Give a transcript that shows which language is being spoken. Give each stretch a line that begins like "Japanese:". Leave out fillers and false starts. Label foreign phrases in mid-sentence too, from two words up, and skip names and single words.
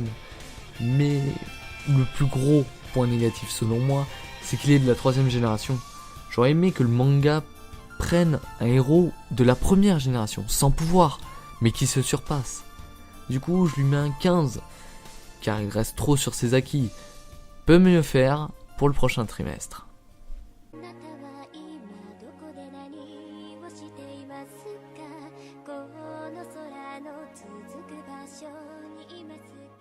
French: Mais le plus gros point négatif selon moi, c'est qu'il est de la 3ème génération. J'aurais aimé que le manga prenne un héros de la première génération, sans pouvoir, mais qui se surpasse. Du coup, je lui mets un 15, car il reste trop sur ses acquis. Peut mieux faire pour le prochain trimestre.
Japanese: あなたは今どこで何をしていますか？この空の続く場所にいます